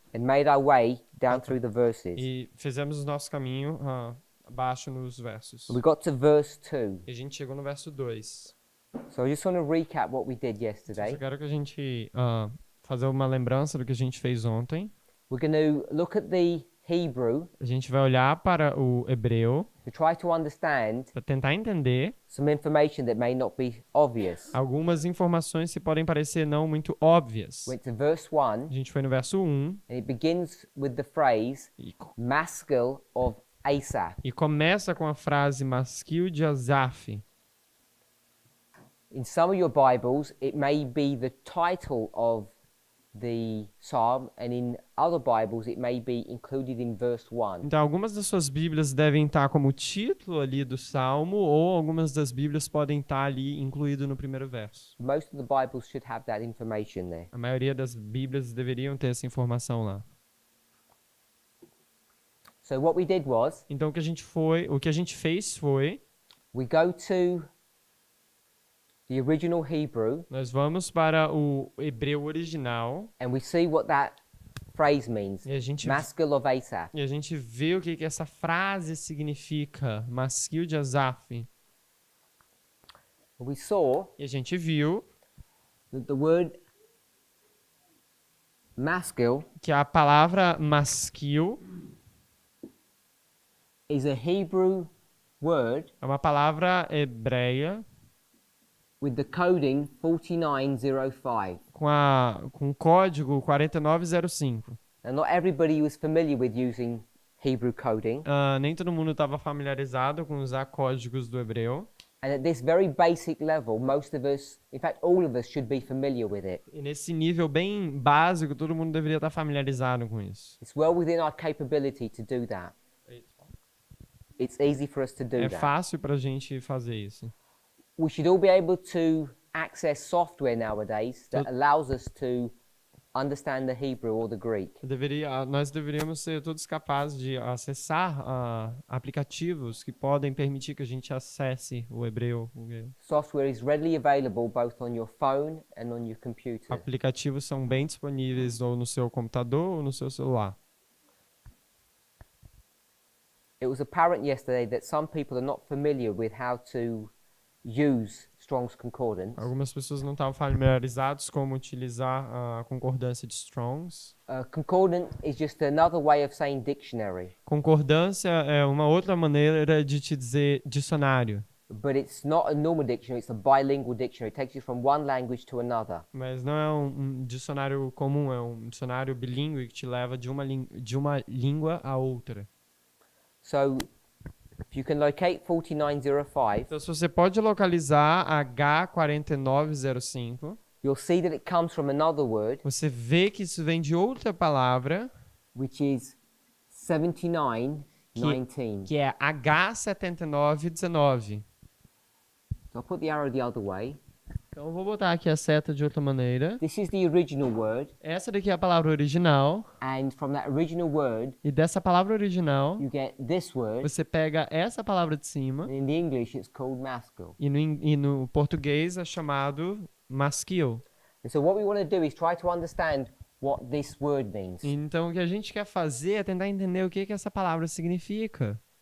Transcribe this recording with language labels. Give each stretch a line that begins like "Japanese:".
English: and made our way down through the verses.
Portuguese: e fizemos o nosso caminho abaixo nos versos.
English: We got to verse 2.
Portuguese: E a gente chegou no verso 2.
English: So I just want to recap what we did
Portuguese: Eu
English: yesterday.
Portuguese: só quero que a gente fazer uma lembrança do que a gente fez ontem.
English: We're going to look at the Hebrew
Portuguese: A gente vai olhar para o hebreu
English: to try to understand
Portuguese: para tentar entender
English: some information that may not be obvious.
Portuguese: algumas informações que podem parecer não muito óbvias.
English: Went to verse 1
Portuguese: A gente foi no verso 1
English: and it begins with the phrase Maskil of Asaph.
Portuguese: e começa com a frase Masquil de Asaf.
English: In some of your Bibles, it may be the title of the psalm, and in other Bibles, it may be included in verse 1.
Portuguese: Então, algumas das suas Bíblias devem estar como título ali do Salmo, ou algumas das Bíblias podem estar ali incluído no primeiro verso.
English: Most of the Bibles should have that information there.
Portuguese: A maioria das Bíblias deveriam ter essa informação lá.
English: So what we did was,
Portuguese: Então, o que a gente fez foi,
English: we go to the original Hebrew,
Portuguese: nós vamos para o hebreu original
English: and we see what that phrase means.
Portuguese: e a gente
English: Maskil of Asaph.
Portuguese: vê o que essa frase significa, Masquil de Asaf.
English: We saw
Portuguese: E a gente viu
English: that the word maskil
Portuguese: que a palavra masquil
English: is a Hebrew word
Portuguese: é uma palavra hebreia
English: with the coding 4905.
Portuguese: com o código 4905.
English: Now, not everybody was familiar with using Hebrew coding,
Portuguese: Nem todo mundo estava familiarizado com usar códigos do hebreu.
English: and at this very basic level, most of us, in fact, all of us should be familiar with it.
Portuguese: E nesse nível bem básico, todo mundo deveria estar familiarizado com isso.
English: It's well within our capability to do that. It's easy for us to do
Portuguese: É
English: that.
Portuguese: fácil para a gente fazer isso.
English: We should all be able to access software nowadays that allows us to understand the Hebrew or the Greek.
Portuguese: Nós deveríamos ser todos capazes de acessar aplicativos que podem permitir que a gente acesse o hebreu.
English: Software is readily available both on your phone and on your computer.
Portuguese: Aplicativos são bem disponíveis ou no seu computador ou no seu celular.
English: It was apparent yesterday that some people are not familiar with how to use Strong's Concordance.
Portuguese: Algumas pessoas não estavam familiarizadas como utilizar a concordância de Strong's.
English: Concordant is just another way of saying dictionary,
Portuguese: Concordância é uma outra maneira de te dizer dicionário,
English: but it's not a normal dictionary, it's a bilingual dictionary. It takes you from one language to another.
Portuguese: mas não é um dicionário comum, é um dicionário bilíngue que te leva de uma língua a outra.
English: So if you can locate 4905,
Portuguese: Então, se você pode localizar H4905,
English: you'll see that it comes from another word,
Portuguese: você vê que isso vem de outra palavra,
English: which is 7919.
Portuguese: que é H7919.
English: So I'll put the arrow the other way.
Portuguese: Então, eu vou botar aqui a seta de outra maneira.
English: This is the original word,
Portuguese: Essa daqui é a palavra original,
English: and from that original word,
Portuguese: e dessa palavra original,
English: you get this word,
Portuguese: você pega essa palavra de cima,
English: and in the English it's called maskil.
Portuguese: e no português é chamado masquil.
English: And so what we want to do is try to understand what this word means.
Portuguese: Então, o que a gente quer fazer é tentar entender o que essa palavra significa.